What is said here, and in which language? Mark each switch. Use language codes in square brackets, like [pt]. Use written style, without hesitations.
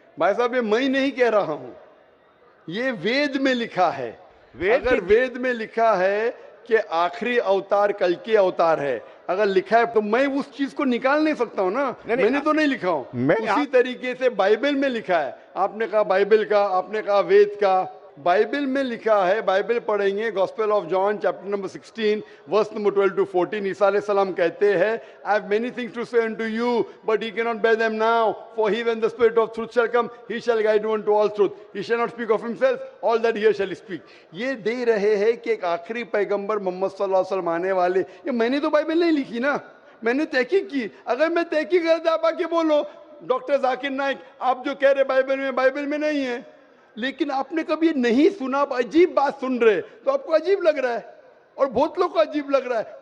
[hi] भाई साहब ये मैं नहीं कह रहा हूँ, ये वेद में लिखा है। अगर वेद में लिखा है कि आखिरी अवतार कल के अवतार है, अगर लिखा है तो मैं उस चीज को निकाल नहीं सकता हूं ना। मैंने तो नहीं लिखा हूं, उसी तरीके से बाइबल में लिखा है। आपने कहा बाइबल का, आपने कहा वेद का, बाइबल में लिखा है। बाइबल पढ़ेंगे, [en] Gospel of John chapter number 16 verse number 12 to 14, [hi] ईसा अलैहिस्सलाम कहते हैं, [en] I have many things to say unto you but he cannot bear them now, for he when the spirit of truth shall come he shall guide you unto all truth, he shall not speak of himself, all that he shall speak। [hi] ये दे रहे हैं कि एक आखिरी पैगंबर मोहम्मद सल्लल्लाहु अलैहि वसल्लम आने वाले। ये मैंने तो बाइबल नहीं लिखी ना, मैंने तहकीक की। अगर मैं तहकीक करता आप आके बोलो डॉक्टर जाकिर नाइक आप जो कह रहे बाइबल में नहीं है, लेकिन आपने कभी नहीं सुना, आप अजीब बात सुन रहे तो आपको अजीब लग रहा है, और बहुत लोग को अजीब लग रहा है।